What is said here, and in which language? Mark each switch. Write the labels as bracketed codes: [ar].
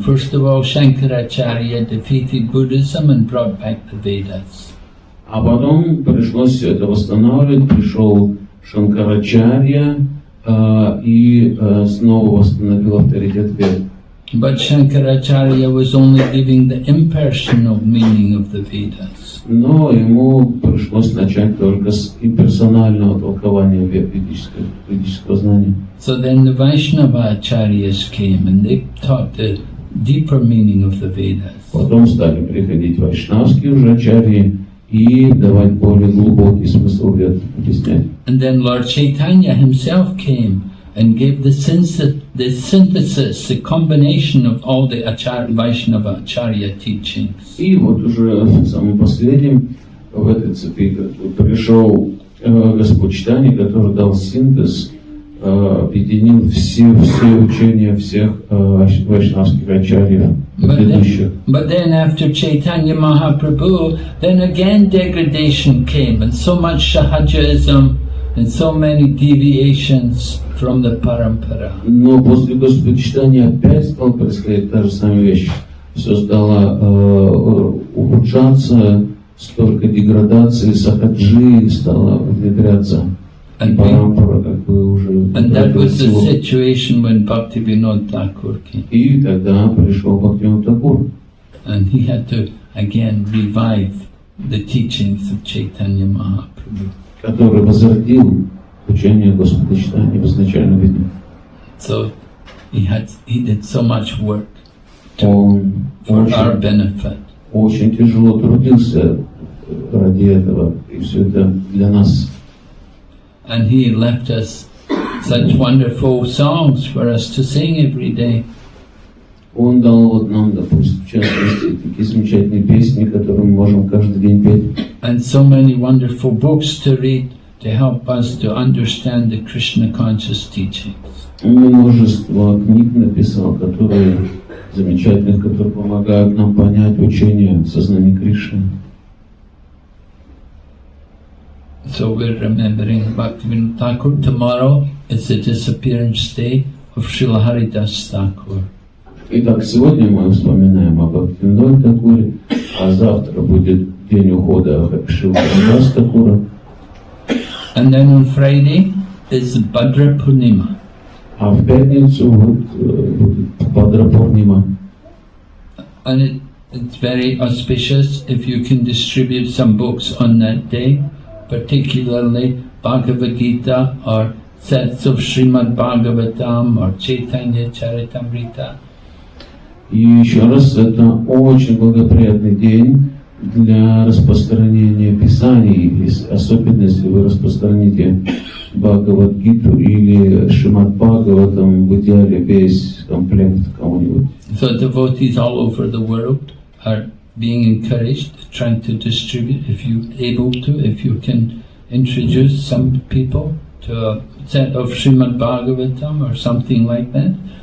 [en] First of all, Shankaracharya defeated Buddhism and brought back the Vedas. [ru] А потом пришлось все это восстанавливать, пришел Шанкарачарья и снова восстановил авторитет вед. [en] But Shankaracharya was only giving the impersonal meaning of the Vedas. [ru] Но ему пришлось начать только с имперсонального толкования ведического знания. [en] So then the Vaishnava Acharyas came and they taught the deeper meaning of the Vedas. [ru] Потом стали приходить вайшнавские уже ачарьи и давать более глубокий смысл вед объяснять. [en] And then Lord Chaitanya himself came and gave the synthesis, the combination of all the Vaishnava Acharya teachings. [ru] И вот уже самым последним в этой цепи пришел Господь Чайтанья, который дал синтез, объединил все учения всех вайшнавских ачарьев предыдущих. [en] But then after Chaitanya Mahaprabhu, then again degradation came and so much Sahajism and so many deviations from the parampara. [ru] Но после Господичтания опять стала происходить та же самая вещь. Все стало ухудшаться, столько деградации, сахаджи стало внедряться. [en] And [ru] Парампара как бы уже... [en] And that was the situation when Bhактивиноде Тхакуре came. [ru] И тогда пришел Бхактивиноде Тхакур. [en] And he had to again revive the teachings of Chaitanya Mahaprabhu. [ru] Который возродил учение Господичтания в изначальном виде. [en] So he did so much work [ru] Он [en] for our benefit. [ru] очень тяжело трудился ради этого, и все это для нас. [en] And he left us such wonderful songs for us to sing every day. [ru] Он дал вот нам, допустим, в частности, такие замечательные песни, которые мы можем каждый день петь. [en] And so many wonderful books to read to help us to understand the Krishna conscious teachings. [ru] Он множество книг написал, которые замечательных, которые помогают нам понять учение сознания Кришны. [en] So we're remembering Bhaktivinoda Thakur. Tomorrow is the disappearance day of Srila Haridas Thakur. [ru] Итак, сегодня мы вспоминаем об Бхактивиноде Тхакуре, а завтра будет день ухода Шрила Харидаса Тхакура. [en] And then on Friday is Bhadra Purnima. [ru] А в пятницу будет Бхадра Пурнима. [en] And it's very auspicious if you can distribute some books on that day, particularly Bhagavad Gita or sets of Srimad Bhagavatam or Chaitanya Charitamrita. [ru] И еще раз, это очень благоприятный день для распространения писаний, особенно если вы распространите Бхагавад-гиту или Шримад Бхагаватам, в идеале весь комплект кому-нибудь. [en] So devotees all over the world are being encouraged, trying to distribute, if you're able to, if you can introduce some people to a set of Srimad Bhagavatam or something like that.